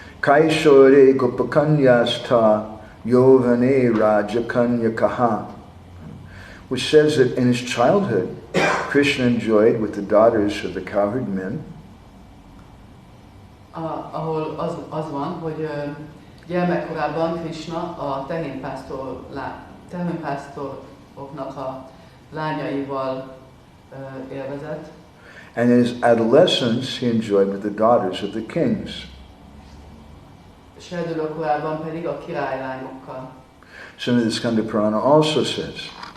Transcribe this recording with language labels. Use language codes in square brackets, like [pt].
[sa] Kaishore Gopakanyasta Yovane Rajakanyakaha, [en] which says that in his childhood, Krishna enjoyed with the daughters of the cowherd men. [hu] Ahol az van, hogy gyermekkorában Krishna a tehénpásztoroknak a lányaival élvezett. [en] And in his adolescence, he enjoyed with the daughters of the kings. [hu] Serdülőkorában pedig a királylányokkal. [en] Srimad Skanda Purana also says,